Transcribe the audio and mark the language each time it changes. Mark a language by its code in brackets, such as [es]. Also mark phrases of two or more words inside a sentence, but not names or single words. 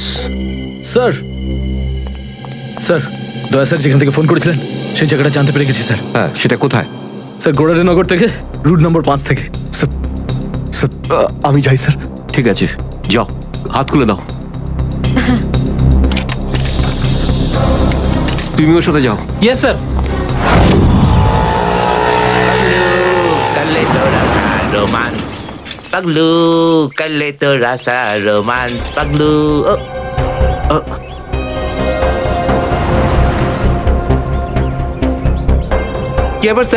[bn] স্যার, স্যার, দয়া স্যার যেখান থেকে ফোন করেছিলেন সেই জায়গাটা জানতে পেরে গেছি স্যার। হ্যাঁ, সেটা কোথায়? স্যার, গোড়ারিনগর থেকে রুট নম্বর 5 থেকে। স্যার, স্যার, আমি যাই স্যার। ঠিক আছে, যাও, হাত খুলে দাও। তুমিও সাথে যাও। [en] Yes sir. [hi] कर ले थोड़ा सा रोमांस पगलू, कर ले थोड़ा सा रोमांस पगलू। [bn] কি ব্যাপার স্যার?